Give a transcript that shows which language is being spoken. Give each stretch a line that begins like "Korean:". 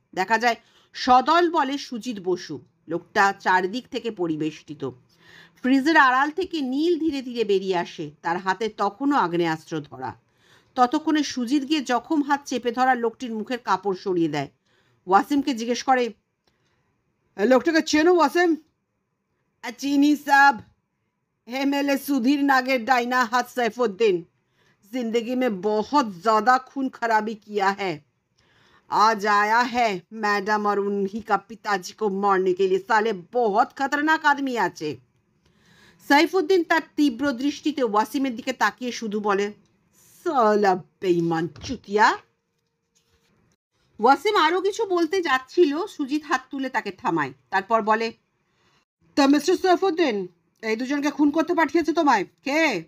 Bangla: দেখা যায় সদল বলে সুজিত বসু। লোকটা চারদিক থেকে পরিবেষ্টিত। ফ্রিজের আড়াল থেকে নীল ধীরে ধীরে বেরিয়ে আসে, তার হাতে তখনও আগ্নেয়াস্ত্র ধরা। ততক্ষণে সুজিত গিয়ে জখম হাত চেপে ধরা লোকটির মুখের কাপড় সরিয়ে দেয়। ওয়াসিমকে জিজ্ঞেস করে, লোকটাকে চেনো ওয়াসিম? চিনি সাব,
Hindi: MLA सुधीर नागर डाइना हाथ सैफुद्दीन। जिंदगी में बहुत ज्यादा खून खराबी किया है। आज आया है मैडम और उन्हीं का पिताजी को मारने के लिए। साले बहुत खतरनाक आदमी আছে।
Bangla: সাইফুদ্দিন তার তীব্র দৃষ্টিতে ওয়াসিমের দিকে তাকিয়ে শুধু বলে,
Hindi: সালা বেঈমান চুতিয়া।
Bangla: ওয়াসিম আরো কিছু বলতে যাচ্ছিল, সুজিত হাত তুলে তাকে থামায়। তারপর বলে, তা মিস্টার সাইফুদ্দিন, এই দুজনকে খুন করতে পাঠিয়েছে তোমায় কে?